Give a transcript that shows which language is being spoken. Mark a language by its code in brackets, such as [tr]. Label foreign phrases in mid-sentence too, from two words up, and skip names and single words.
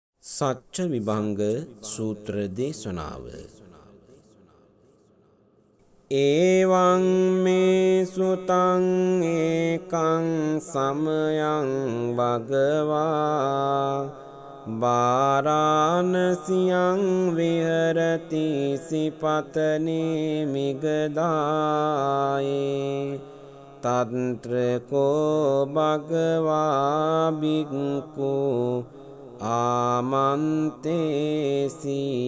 [si] සච්ච විභංග සූත්‍ර දේශනාව. [pi] ඒවං මේ සුතං ඒකං සමයං භගවා වාරාණසියං විහෙරති සිපතනේ මිගදායේ තන්ත්‍රකෝ භගවා බික්ඛු ආමන්තේසි